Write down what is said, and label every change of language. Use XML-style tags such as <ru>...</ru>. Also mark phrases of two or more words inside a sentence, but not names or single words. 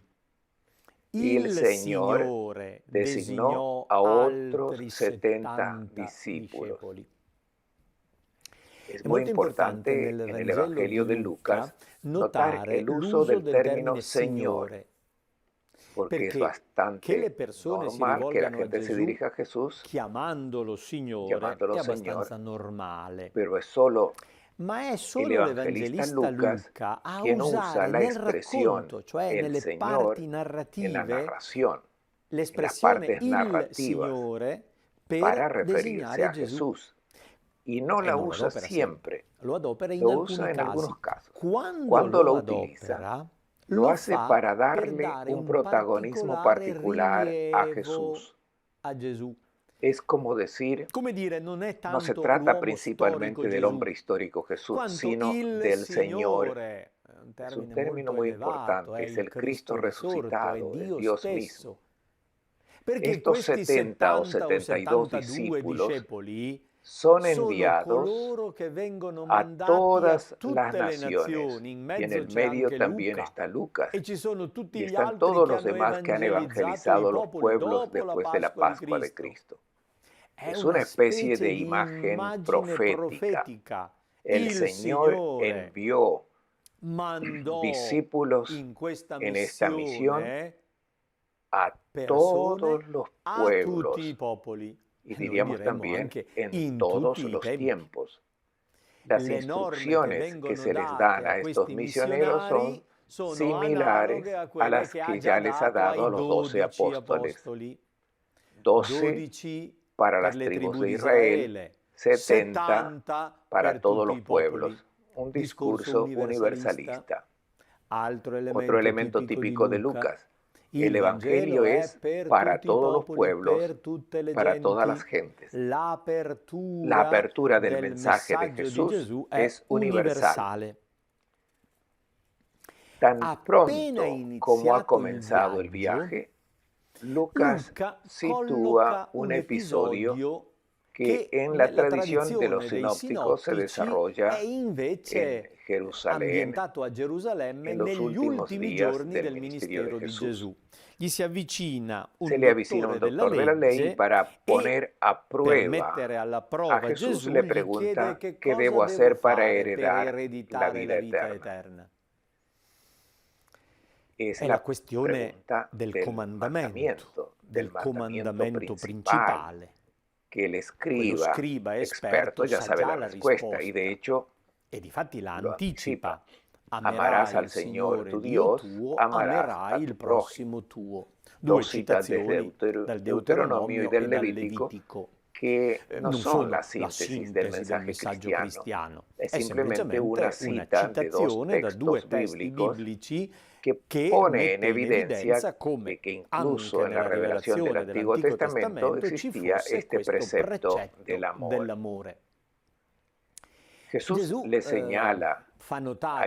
<es>Y el Señor designó a otros 70 discípulos. Es muy importante en el Evangelio de Lucas notar el uso del término Señor, porque es bastante normal que la gente se dirija a Jesús</es> <it>chiamandolo Signore,</it> <es>llamándolo</es> <it>è</it> <es>Señor,</es> <it>abbastanza normale.</it> <es>pero es solo</es> <it>Ma è</it> <es>el</es> <it>solo</it> <es>evangelista</es> <it>l'Evangelista</it> <es>Lucas</es> <it>Luca a</it> <es>quien usa</es> <it>usare</it> <es>la</es> <it>nel</it> <es>expresión</es> <it>racconto, cioè</it> <es>el</es> <it>nelle</it> <es>Señor</es> <it>parti</it> <es>en la</es> <it>narrative,</it> <es>narración, en las</es> <it>l'espressione</it> <es>partes</es> <it>il</it> <es>narrativas,</es> <it>Signore</it> <es>para</es> <it>per</it> <es>referirse</es> <it>designare</it> <es>a</es> <it>Gesù.</it> <es>Jesús. Y no</es> <it>E</it> <es>la</es> <it>non lo</it> <es>usa</es> <it>adopera sempre,</it> <es>siempre,</es> <it>lo adopera in</it> <es>lo</es> <it>alcuni</it> <es>usa en</es> <it>casi.</it> <es>algunos casos.</es> <it>Quando</it> <es>Cuando lo</es> <it>lo</it> <es>utiliza,</es> <it>adopera,</it> <es>lo</es> <it>lo</it> <es>hace</es> <it>fa</it> <es>para</es> <it>per</it> <es>darle</es> <it>dare</it> <es>un</es> <it>un</it> <es>protagonismo</es> <it>particolare</it> <es>particular a</es> <it>rilievo</it> <es>Jesús.</es> <it>a Gesù.</it> <es>Es como decir,</es> <it>Come dire, non è</it> <es>no se</es> <it>tanto</it> <es>trata</es> <it>l'uomo storico</it> <es>principalmente del</es> <it>Gesù,</it> <es>hombre histórico Jesús,</es> <it>quanto</it> <es>sino</es> <it>il</it> <es>del Señor.</es> <it>Signore, è un</it> <es>Es un</es> <it>termine</it> <es>término</es> <it>molto</it> <es>muy</es> <it>elevato, è</it> <es>importante, es</es> <it>il</it> <es>el Cristo</es> <it>Cristo risorto, è</it> <es>resucitado, es</es> <it>Dio</it> <es>Dios mismo.</es> <it>stesso. Perché</it> <es>Estos</es> <it>questi 70 o</it> <es>70 o</es> <it>72</it> <es>72 discípulos</es> <it>discepoli</it> <es>son</es> <it>sono</it> <es>enviados</es> <it>coloro che vengono</it> <es>a</es> <it>mandati a</it> <es>todas las</es> <it>tutte le</it> <es>naciones,</es> <it>nazioni. In</it> <es>y en</es> <it>mezzo</it> <es>el</es> <it>c'è</it> <es>medio</es> <it>anche</it> <es>también</es> <it>Luca</it> <es>está Lucas,</es> <it>e ci sono</it> <es>y</es> <it>tutti gli</it> <es>están</es> <it>altri</it> <es>todos</es> <it>che</it> <es>los</es> <it>hanno</it> <es>demás que han</es> <it>evangelizzato i</it> <es>evangelizado los</es> <it>popoli</it> <es>pueblos</es> <it>dopo la</it> <es>después de la</es> <it>Pasqua di</it> <es>Pascua de</es> <it>Cristo.</it> <es>Cristo.</es> <it>È</it> <es>Es una</es> <it>una</it> <es>especie de</es> <it>specie di</it> <es>imagen</es> <it>immagine</it> <es>profética.</es> <it>profetica.</it> <es>El</es> <it>Il</it> <es>Señor</es> <it>Signore</it> <es>envió</es> <it>mandò</it> <es>discípulos</es> <it>in questa</it> <es>en esta misión</es> <it>missione a persone</it> <es>todos los</es> <it>a tutti i</it> <es>pueblos</es> <it>popoli,</it> <es>y</es> <it>e noi</it> <es>diríamos</es> <it>diremmo</it> <es>también</es> <it>anche</it> <es>en</es> <it>in</it> <es>todos</es> <it>tutti i</it> <es>los</es> <it>tempi.</it> <es>tiempos. Las</es> <it>Le norme che</it> <es>instrucciones que</es> <it>vengono</it> <es>se les</es> <it>date</it> <es>dan</es> <it>a</it> <es>a estos</es> <it>questi</it> <es>misioneros</es> <it>missionari</it> <es>son</es> <it>sono analoghe</it> <es>similares a</es> <it>a quelle</it> <es>las</es> <it>che ha</it> <es>que</es> <it>già</it> <es>ya les ha</es> <it>dato</it> <es>dado a</es> <it>ai</it> <es>los 12</es> <it>12</it> <es>apóstoles.</es> <it>apostoli.</it> <es>12</es> <it>12</it> <es>para</es> <it>per</it> <es>las</es> <it>le</it> <es>tribus</es> <it>tribù</it> <es>de</es> <it>di</it> <es>Israel,</es> <it>Israele,</it> <es>70</es> <it>70</it> <es>para</es> <it>per</it> <es>todos</es> <it>tutti</it> <es>los</es> <it>i popoli.</it> <es>pueblos. Un</es> <it>Discorso</it> <es>discurso</es> <it>universalista.</it> <es>universalista.</es> <it>Altro</it> <es>Otro</es> <it>elemento</it> <es>elemento</es> <it>tipico di</it> <es>típico de</es> <it>Luca.</it> <es>Lucas.</es> <it>Il</it> <es>El Evangelio</es> <it>Vangelo è</it> <es>es</es> <it>per</it> <es>para</es> <it>tutti i</it> <es>todos los</es> <it>popoli,</it> <es>pueblos,</es> <it>per tutte le</it> <es>para todas las</es> <it>genti.</it> <es>gentes. La</es> <it>L'apertura</it> <es>apertura del</es> <it>del</it> <es>mensaje de</es> <it>messaggio di</it> <es>Jesús</es> <it>Gesù è</it> <es>es universal.</es> <it>universale.</it> <es>Tan</es> <it>Appena</it> <es>pronto como ha</es> <it>iniziato il</it> <es>comenzado el</es> <it>viaggio,</it> <es>viaje, Lucas</es> <it>Luca</it> <es>sitúa</es> <it>colloca</it> <es>un</es> <it>un</it> <es>episodio</es> <it>episodio</it> <es>que</es> <it>che</it> <es>en la</es> <it>nella</it> <es>tradición de los</es> <it>tradizione dei</it> <es>sinópticos se</es> <it>sinottici è</it> <es>desarrolla en</es> <it>invece</it> <es>Jerusalén</es> <it>ambientato a Gerusalemme</it> <es>en los</es> <it>negli</it> <es>últimos</es> <it>ultimi</it> <es>días</es> <it>giorni</it> <es>del</es> <it>del</it> <es>ministerio de</es> <it>ministero di</it> <es>Jesús.</es> <it>Gesù. Gli si avvicina</it> <es>Se</es> <it>un</it> <es>le avicina</es> <it>dottore</it> <es>un</es> <it>della</it> <es>doctor de la ley</es> <it>legge</it> <es>para</es> <it>e</it> <es>poner a</es> <it>per</it> <es>prueba</es> <it>mettere alla</it> <es>a</es> <it>prova</it> <es>Jesús,</es> <it>Gesù</it> <es>le</es> <it>gli chiede</it> <es>pregunta</es> <it>che</it> <es>qué</es> <it>cosa</it> <es>debo</es> <it>devo</it> <es>hacer para</es> <it>fare per</it> <es>heredar la</es> <it>ereditare</it> <es>vida</es> <it>la vita</it> <es>eterna.</es> <it>eterna.</it> <es>Es</es> <it>È</it> <es>la</es> <it>la questione</it> <es>pregunta</es> <it>del</it> <es>del</es> <it>comandamento</it> <es>mandamiento principal,</es> <it>principale.</it> <es>que el</es> <it>Quello</it> <es>escriba</es> <it>scriba</it> <es>experto</es> <it>esperto</it> <es>ya</es> <it>sa</it> <es>sabe</es> <it>già</it> <es>la</es> <it>la</it> <es>respuesta y de</es> <it>risposta</it> <es>hecho</es> <it>e difatti la</it> <es>lo</es> <it>anticipa.</it> <es>anticipa. Amarás</es> <it>Amerai</it> <es>al</es> <it>il</it> <es>Señor</es> <it>Signore</it> <es>tu</es> <it>Dio</it> <es>Dios,</es> <it>tuo,</it> <es>amarás</es> <it>amerai</it> <es>a</es> <it>il</it> <es>tu prójimo.</es> <it>prossimo tuo. Due</it> <es>Dos citas desde</es> <it>citazioni dal</it> <es>Deuteronomio y</es> <it>Deuteronomio</it> <es>del</es> <it>e dal</it> <es>Levítico</es> <it>Levitico.</it> <es>que no</es> <it>Non</it> <es>son la</es> <it>sono la</it> <es>síntesis del</es> <it>sintesi del</it> <es>mensaje</es> <it>messaggio</it> <es>cristiano,</es> <it>cristiano,</it> <es>es</es> <it>è</it> <es>simplemente una</es> <it>semplicemente una</it> <es>cita de dos</es> <it>citazione da due</it> <es>textos</es> <it>testi</it> <es>bíblicos</es> <it>biblici</it> <es>que</es> <it>che</it> <es>pone en</es> <it>mette in</it> <es>evidencia</es> <it>evidenza come</it> <es>que incluso</es> <it>anche</it> <es>en la</es> <it>nella</it> <es>revelación del</es> <it>rivelazione</it> <es>Antiguo</es> <it>dell'Antico</it> <es>Testamento</es> <it>Testamento ci</it> <es>existía</es> <it>fosse</it> <es>este</es> <it>questo</it> <es>precepto del</es> <it>precetto</it> <es>amor.</es> <it>dell'amore.</it> <es>Jesús</es> <it>Gesù</it> <es>le señala</es> <it>fa</it> <es>a</es> <it>notare a</it>